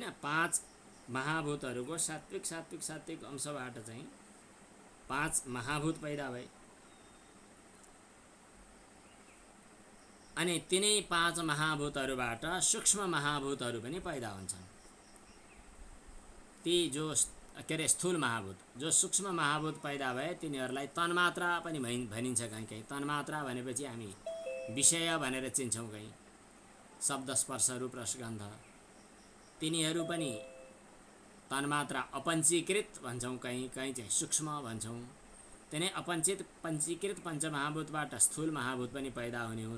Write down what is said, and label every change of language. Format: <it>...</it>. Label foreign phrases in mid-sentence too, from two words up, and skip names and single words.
<ne>पाँच महाभूतहरूको सात्विक सात्विक सात्विक अंशबाट चाहिँ पाँच महाभूत पैदा भए अनि तिनै पाँच महाभूतहरूबाट सूक्ष्म महाभूतहरू पनि पैदा हुन्छन्। ती जो स्थूल महाभूत जो सूक्ष्म महाभूत पैदा भए तिनीहरूलाई तन्मात्रा पनि भनिन्छ। कहीँ तन्मात्रा भनेपछि हामी विषय भनेर चिन्छौँ कहीँ, शब्द स्पर्श रूप रसगन्ध, तिनीहरू पनि तन्मात्रा अपञ्चीकृत भन्छौँ, कहीँ कहीँ चाहिँ सूक्ष्म भन्छौँ। तिनै पञ्चीकृत पञ्चमहाभूतबाट स्थूल महाभूत पनि पैदा हुने हुन्।</ne>